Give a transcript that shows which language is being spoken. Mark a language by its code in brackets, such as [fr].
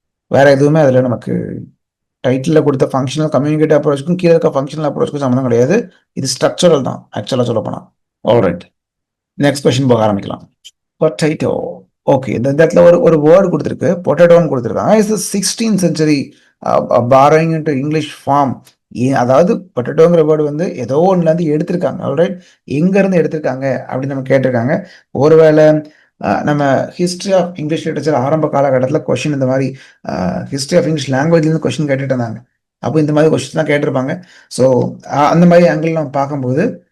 [ta] வேற எதுவுமே அதுல நமக்கு டைட்டில் கொடுத்த ஃபங்க்ஷனல் கம்யூனிகேட்டிவ் அப்ரோச்சுக்கும் கீழே இருக்க ஃபங்க்ஷனல் அப்ரோச்சுக்கும் சம்மந்தம் கிடையாது. இது ஸ்ட்ரக்சரல் தான் ஆக்சுவலா சொல்ல போனா. ஆல்ரைட். நெக்ஸ்ட் கொஸ்டின் போக ஆரம்பிக்கலாம். பொட்டேட்டோ. ஓகே, இந்த இடத்துல ஒரு வேர்டு கொடுத்துருக்கு, பொட்டேட்டோன்னு கொடுத்துருக்காங்க. [en] Is 16th century borrowing into English form. [ta] அதாவது பொட்டேட்டோங்கிற வேர்டு வந்து ஏதோ ஒன்றுல இருந்து எடுத்திருக்காங்க. ஆல்ரைட். எங்க இருந்து எடுத்திருக்காங்க அப்படின்னு நம்ம கேட்டிருக்காங்க. ஒருவேளை நம்ம ஹிஸ்ட்ரி ஆஃப் இங்கிலீஷ் லிட்டரேச்சர் ஆரம்ப காலகட்டத்தில் கொஸ்டின் இந்த மாதிரி ஹிஸ்ட்ரி ஆஃப் இங்கிலீஷ் லாங்குவேஜ்லேருந்து கொஸ்டின் கேட்டுட்டு இருந்தாங்க. அப்போ இந்த மாதிரி கொஸ்டின் தான் கேட்டிருப்பாங்க. ஸோ அந்த மாதிரி ஆங்கிள் நம்ம பார்க்கும்போது